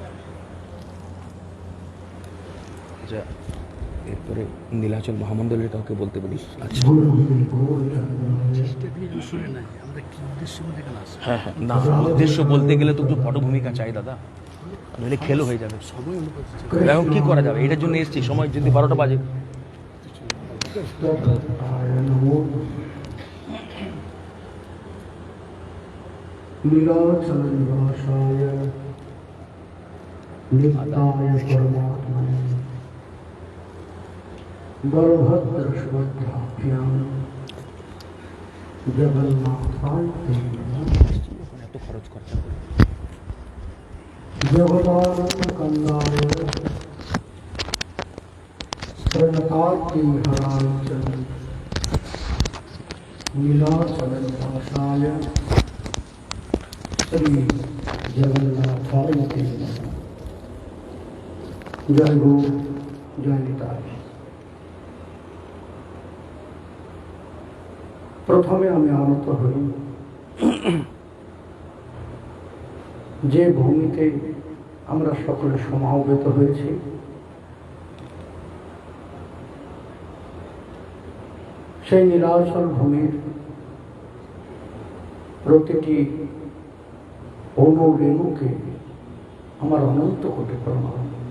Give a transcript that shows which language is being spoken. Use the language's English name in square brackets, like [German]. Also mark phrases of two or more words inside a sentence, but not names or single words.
[Bangla] এরপরে নীলাচল মহামণ্ডলের কাউকে বলতে বলিস। আচ্ছা, হ্যাঁ হ্যাঁ, না উদ্দেশ্য বলতে গেলে তো একটু পটভূমিকা চাই দাদা, নইলে খেলো হয়ে যাবে। এখন কি করা যাবে, এটার জন্য এসছি, সময় যদি 12টা বাজে। [Sanskrit] नीलाचल निवासाय नित्याय परमात्मने बलभद्र सुभद्राभ्यां जगन्नाथाय [Bangla] এত খরচ খরচা করে [Sanskrit] जगदानंद कंदाय प्रणतार्ति हराय च नीलाचल निवासाय श्री जगन्नाथाय ते नमः। [Hindi] जय हो, जय निताय। [Bangla] প্রথমে আমি আনত হই যে ভূমিতে আমরা সকলে সমাবেত হয়েছি, সেই নীলাচল ভূমির প্রতিটি অনুরেণুকে আমার অনন্ত কোটি প্রণাম।